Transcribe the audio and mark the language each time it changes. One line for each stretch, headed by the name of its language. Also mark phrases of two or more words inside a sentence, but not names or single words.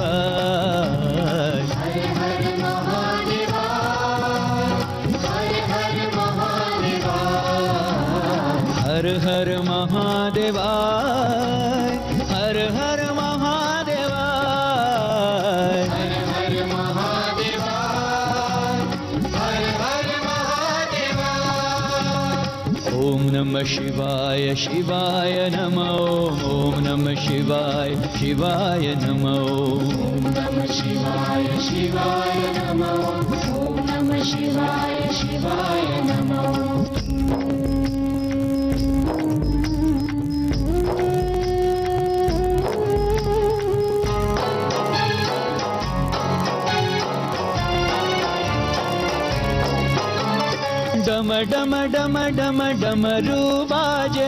Sanskrit: ಹರ ಹರ ಮಹಾದೇವ ಹರ ಹರ ಮಹಾದೇವ ಹರ ಹರ ಮಹಾದೇವ ಹರ ಹರ ಮಹಾದೇವ ಹರ ಹರ ಮಹಾದೇವ ಹರ ಹರ ಮಹಾದೇವ ಓಂ ನಮಃ ಶಿವಾಯ ಶಿವಾಯ ನಮೋ ಓಂ ನಮಃ ಶಿವಾಯ ಶಿವಾಯ ನಮೋ ಓಂ ನಮಃ ಶಿವಾಯ ಶಿವಾಯ ನಮೋ ಓಂ ನಮಃ ಶಿವಾಯ ಶಿವಾಯ ನಮೋ
Hindi: डम डम डम डम डमरू बाजे